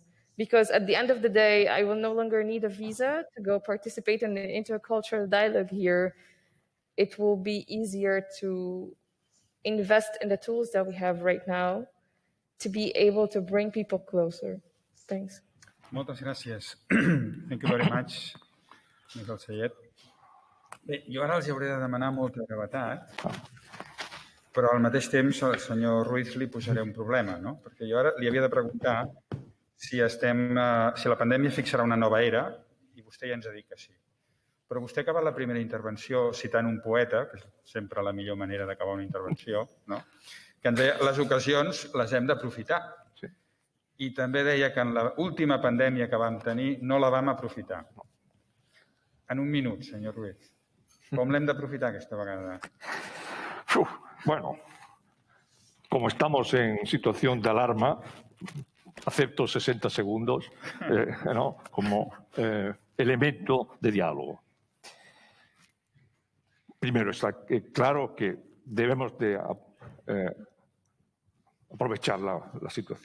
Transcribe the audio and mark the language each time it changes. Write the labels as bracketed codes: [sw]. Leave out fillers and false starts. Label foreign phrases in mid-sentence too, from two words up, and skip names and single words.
[en] Because at the end of the day, I will no longer need a visa to go participate in an intercultural dialogue here. It will be easier to invest in the tools that we have right now to be able to bring people closer. Thanks. [ca] Moltes gràcies. [en] Thank you very much, Miquel Sayet. [ca] Bé, jo ara els hauré de demanar molta gravetat, però al mateix temps al senyor Ruiz li posaré un problema, no? Perquè jo ara li havia de preguntar si la pandèmia fixarà una nova era, i vostè ja ens ha dit que sí. Però vostè ha acabat la primera intervenció citant un poeta, que és sempre la millor manera d'acabar una intervenció, no? Que ens deia les ocasions les hem d'aprofitar. Sí. I també deia que en l'última pandèmia que vam tenir no la vam aprofitar. En un minut, senyor Ruiz. Com l'hem d'aprofitar aquesta vegada? [es] Bueno, como estamos en situación de alarma, acepto 60 segundos ¿no? como elemento de diálogo. Primero, está claro que debemos de aprovechar la situación.